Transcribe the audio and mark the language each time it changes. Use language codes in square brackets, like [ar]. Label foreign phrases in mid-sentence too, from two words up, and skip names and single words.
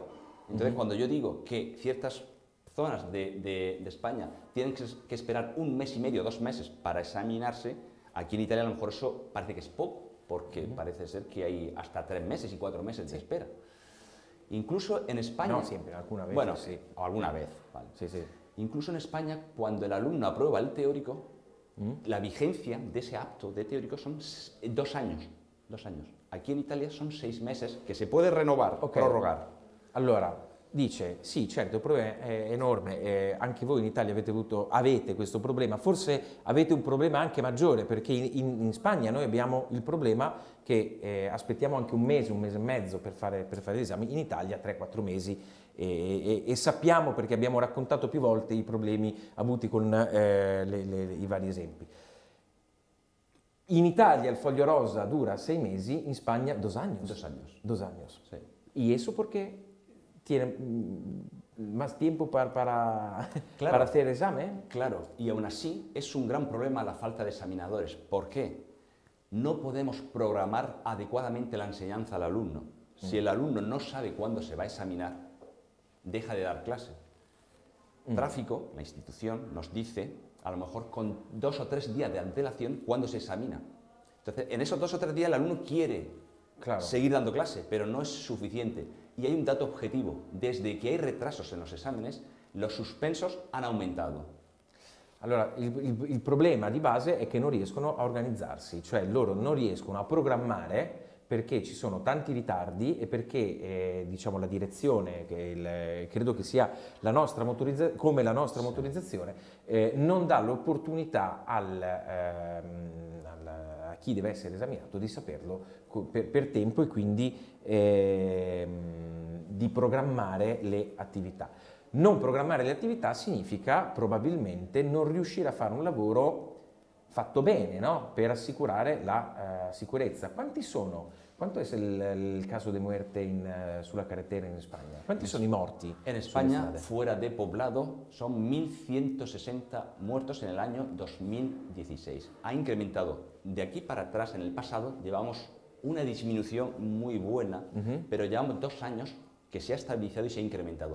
[es] Entonces, cuando yo digo que ciertas zonas de España tienen que esperar un mes y medio, 2 meses para examinarse, aquí en Italia a lo mejor eso parece que es poco, porque parece ser que hay hasta 3 meses y 4 meses de espera. Incluso en España... No, siempre, alguna vez. Bueno, sí. O alguna vez, vale. Sí, sí. Incluso en España, cuando el alumno aprueba el teórico, la vigencia de ese apto de teórico son 2 años. 2 años. Aquí en Italia son 6 meses [it] che si può rinnovare, prorogare. Allora, dice, sì, certo, il problema è enorme, anche voi in Italia avete questo problema, forse avete un problema anche maggiore, perché in Spagna noi abbiamo il problema che aspettiamo anche un mese e mezzo per fare l'esame, in Italia 3-4 mesi, e sappiamo, perché abbiamo raccontato più volte i problemi avuti con i vari esempi. In Italia il foglio rosa dura 6 mesi, in Spagna 2 años. [es] 2 años. 2 años. Sí. ¿Y eso por qué tiene más tiempo para hacer examen? Claro, y aún así es un gran problema la falta de examinadores. ¿Por qué? No podemos programar adecuadamente la enseñanza al alumno. Si el alumno no sabe cuándo se va a examinar, deja de dar clase. Tráfico, la institución, nos dice, a lo mejor con 2 o 3 días de antelación, cuándo se examina. Entonces, en esos 2 o 3 días el alumno quiere seguir dando clase, pero no es suficiente. Y hay un dato objetivo, desde que hay retrasos en los exámenes, los suspensos han aumentado. [it] Allora, il problema di base è che non riescono a organizzarsi, cioè loro non riescono a programmare perché ci sono tanti ritardi e perché diciamo la direzione, credo che sia la nostra motorizzazione, non dà l'opportunità a chi deve essere esaminato di saperlo per tempo e quindi di programmare le attività. Non programmare le attività significa probabilmente non riuscire a fare un lavoro fatto bene, no? Per assicurare la sicurezza. [es] ¿Cuánto es el caso de muerte sulla carretera en España? ¿Cuántos son [it] i morti? [es] En España, fuera de poblado, son 1.160 muertos en el año 2016. Ha incrementado. De aquí para atrás, en el pasado, llevamos una disminución muy buena, pero llevamos 2 años que se ha estabilizado y se ha incrementado.